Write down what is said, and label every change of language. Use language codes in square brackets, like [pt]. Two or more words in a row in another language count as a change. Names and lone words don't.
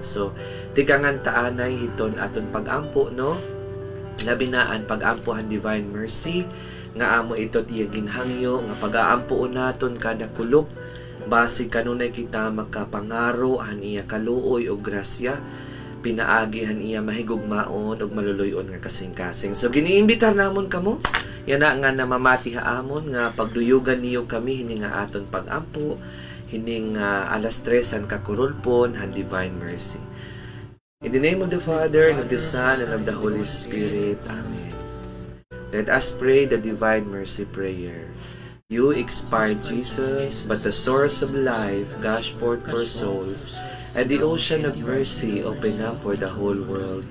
[war] So tigangan taanay hiton aton pagampo no labi naan pagampohan [en] divine mercy [war] nga amo itot iya ginhangyo nga pagaampo naton kada kulop base kanunay kita magkapangaro han iya kaluoy o grasya pinaagi han iya mahigugmaon ug maluluyon nga kasing-kasing. So giniimbitar namon kamo yan na nga namamati haamon nga pagduyugan niyo kami hini nga aton pagampo hining alas 3 han kakurulpon han [en] divine mercy. In the name of the Father and of the Son and of the Holy Spirit. Amen. Let us pray the divine mercy prayer. You expired Jesus, but the source of life gushed forth for souls, and the ocean of mercy opened up for the whole world.